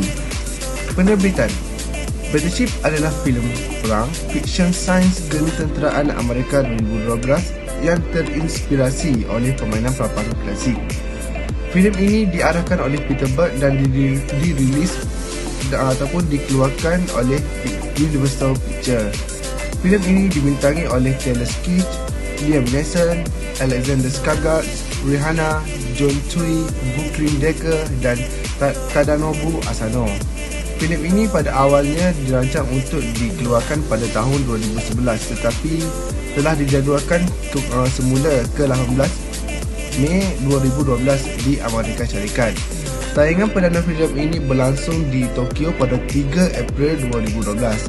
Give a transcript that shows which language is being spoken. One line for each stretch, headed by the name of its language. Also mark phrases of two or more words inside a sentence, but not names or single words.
Malay: Penerbitan Battleship adalah filem perang fiksyen sains ketenteraan Amerika 2012 yang terinspirasi oleh permainan papan klasik. Filem ini diarahkan oleh Peter Burt dan dirilis ataupun dikeluarkan oleh Universal Pictures. Filem ini dibintangi oleh Taylor Kitsch, Liam Neeson, Alexander Skarsgård, Rihanna, John Tui, Brooklyn Decker dan Tadanobu Asano. Filem ini pada awalnya dirancang untuk dikeluarkan pada tahun 2011 tetapi telah dijadualkan semula ke 18 Mei 2012 di Amerika Syarikat. Tayangan perdana filem ini berlangsung di Tokyo pada 3 April 2012.